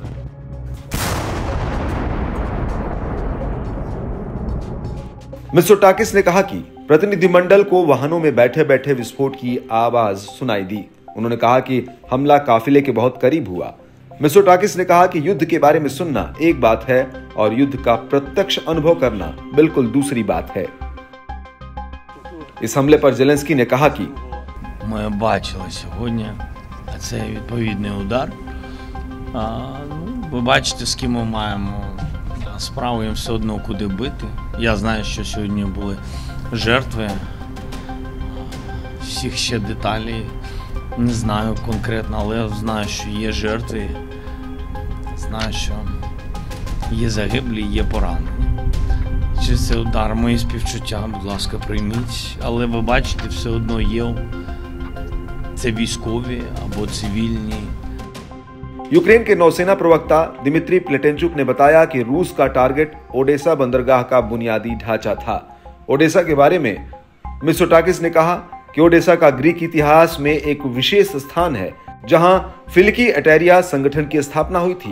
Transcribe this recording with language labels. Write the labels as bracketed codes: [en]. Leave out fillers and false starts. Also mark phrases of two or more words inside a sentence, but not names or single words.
[hi] मित्सोटाकिस ने कहा कि प्रतिनिधिमंडल को वाहनों में बैठे बैठे विस्फोट की आवाज सुनाई दी। उन्होंने कहा कि हमला काफिले के बहुत करीब हुआ। मित्सोटाकिस ने कहा कि युद्ध के बारे में सुनना एक बात है और युद्ध का प्रत्यक्ष अनुभव करना बिल्कुल दूसरी बात है। इस हमले पर ज़ेलेंस्की ने कहा कि [uk] ми бачили сьогодні, це відповідний удар. Ви бачите, з ким ми маємо справу, їм все одно куди бити. Я знаю, що сьогодні були жертви. Всіх ще деталей не знаю конкретно, але знаю, що є жертви. Знаю, що є загиблі, є поранені. Чи це удар, мої співчуття, будь ласка, прийміть. Але ви бачите, все одно є це військові або цивільні। [hi] यूक्रेन के नौसेना प्रवक्ता दिमित्री प्लेटेंचुक ने बताया कि रूस का टारगेट ओडेसा बंदरगाह का बुनियादी ढांचा था। ओडेसा के बारे में मित्सोटाकिस ने कहा कि ओडेसा का ग्रीक इतिहास में एक विशेष स्थान है जहां फिलिकी एटेरिया संगठन की स्थापना हुई थी।